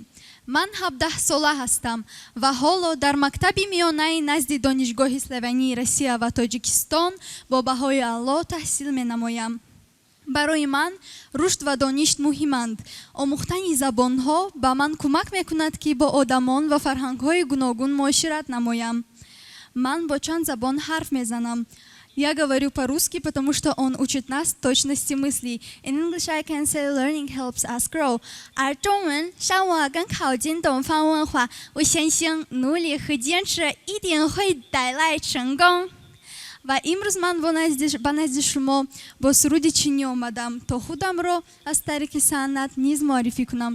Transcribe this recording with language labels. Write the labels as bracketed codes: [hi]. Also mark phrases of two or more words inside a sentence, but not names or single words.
[tg] ман 17 сола ҳастам ва ҳоло дар мактаби миёнаи назди донишгоҳи славянии Россия ва Тоҷикистон бо баҳои аъло таҳсил менамоям. барои ман рушд ва дониш муҳиманд. омӯхтани забонҳо ба ман кӯмак мекунад ки бо одамон ва фарҳангҳои гуногун муошират намоям. ман бо чанд забон ҳарф мезанам. [ru] Я говорю по-русски, потому что он учит нас точности мыслей. [en] In English, I can say learning helps us grow. [zh] 而中文让我更靠近东方文化。我相信努力和坚持一定会带来成功。 [fa] و امروز من با نزد شما با سرود چینی آمدم تا خودم را از طریق صنعت نیز معرفی کنم.